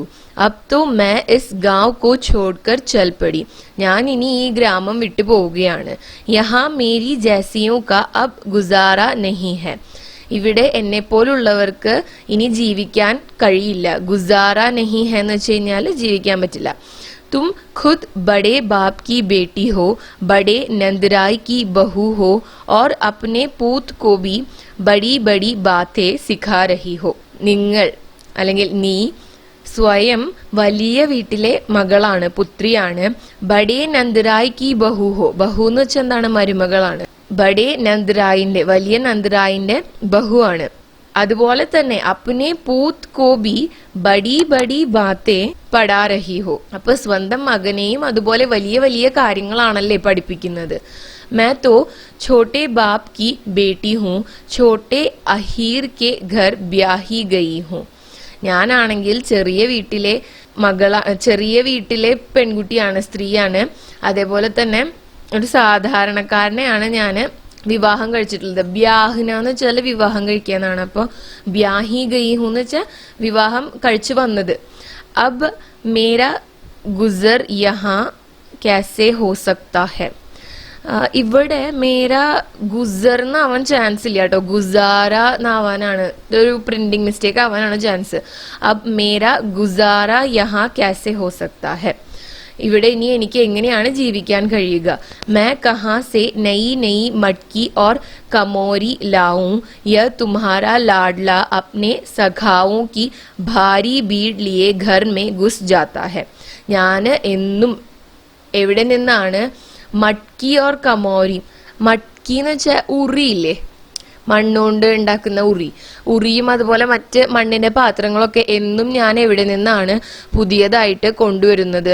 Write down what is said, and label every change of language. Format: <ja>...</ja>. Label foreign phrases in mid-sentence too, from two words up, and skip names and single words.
<hi>अब तो मैं इस गाँव को छोड़कर चल पड़ी,</hi> <ml>ഞാൻ ഇനി ഈ ഗ്രാമം വിട്ടു പോവുകയാണ്.</ml> <hi>यहाँ मेरी जैसियों का अब गुज़ारा नहीं है,</hi> <ml>ഇവിടെ എന്നെ പോലുള്ളവർക്ക് ഇനി ജീവിക്കാൻ കഴിയില്ല.</ml> <hi>गुज़ारा नहीं है</hi> <ml>എന്ന് വെച്ച് കഴിഞ്ഞാൽ ജീവിക്കാൻ പറ്റില്ല.</ml> <hi>तुम खुद बड़े बाप की बेटी हो, बड़े नंदराय की बहू हो और अपने पूत को भी बड़ी बड़ी बातें सिखा रही हो.</hi> <ml>നിങ്ങൾ അല്ലെങ്കിൽ നീ സ്വയം വലിയ വീട്ടിലെ മകളാണ്, പുത്രിയാണ്.</ml> <hi>बड़े नंदराय की बहू हो,</hi> <ml>ബഹു എന്ന് വെച്ചാൽ എന്താണ്? മരുമകളാണ്. ബഡേ നന്ദറായിന്റെ, വലിയ നന്ദറായിന്റെ ബഹു ആണ്. അതുപോലെ തന്നെ</ml> <hi>अपने पूत को भी बड़ी बड़ी बातें पढ़ा रही हो,</hi> <ml>അപ്പൊ സ്വന്തം മകനെയും അതുപോലെ വലിയ വലിയ കാര്യങ്ങളാണല്ലേ പഠിപ്പിക്കുന്നത്.</ml> <hi>मैं तो छोटे बाप की बेटी हूँ, छोटे अहीर के घर ब्याही गई हूँ.</hi> <ml>ഞാനാണെങ്കിൽ ചെറിയ വീട്ടിലെ ചെറിയ വീട്ടിലെ പെൺകുട്ടിയാണ്, സ്ത്രീയാണ്. അതേപോലെ തന്നെ ഒരു സാധാരണക്കാരനെയാണ് ഞാൻ വിവാഹം കഴിച്ചിട്ടുള്ളത്. ബ്യാഹിന എന്ന് വെച്ചാൽ വിവാഹം കഴിക്കാന്നാണ്. അപ്പൊ</ml> <hi>ब्याही गई हूँ</hi> <ml>എന്ന് വെച്ചാൽ വിവാഹം കഴിച്ചു വന്നത്.</ml> <hi>अब मेरा गुज़र यहाँ कैसे हो सकता है,</hi> <ml>ഇവിടെ</ml> <hi>मेरा गुज़र</hi> <ml>എന്നാവാൻ ചാൻസ് ഇല്ല കേട്ടോ, ഗുസാര എന്നാവാനാണ്, ഒരു</ml> <en>printing mistake</en> <ml>ആവാനാണ് ചാൻസ്.</ml> <hi>अब मेरा गुज़ारा यहाँ कैसे हो सकता है,</hi> <ml>ഇവിടെ ഇനി എനിക്ക് എങ്ങനെയാണ് ജീവിക്കാൻ കഴിയുക.</ml> <hi>मैं कहाँ से नई नई मटकी और कमोरी लाऊं, यह तुम्हारा लाडला अपने सखाओं की भारी भीड़ लिए घर में घुस जाता है.</hi> <ml>ഞാൻ എന്നും എവിടെ നിന്നാണ്</ml> <hi>मटकी और कमोरी,</hi> <ml>മട്കി എന്ന് വെച്ചാൽ ഉറിയില്ലേ, മണ്ണുകൊണ്ട് ഉണ്ടാക്കുന്ന ഉറിയും അതുപോലെ മറ്റ് മണ്ണിന്റെ പാത്രങ്ങളൊക്കെ എന്നും ഞാൻ എവിടെ നിന്നാണ് പുതിയതായിട്ട് കൊണ്ടുവരുന്നത്.</ml>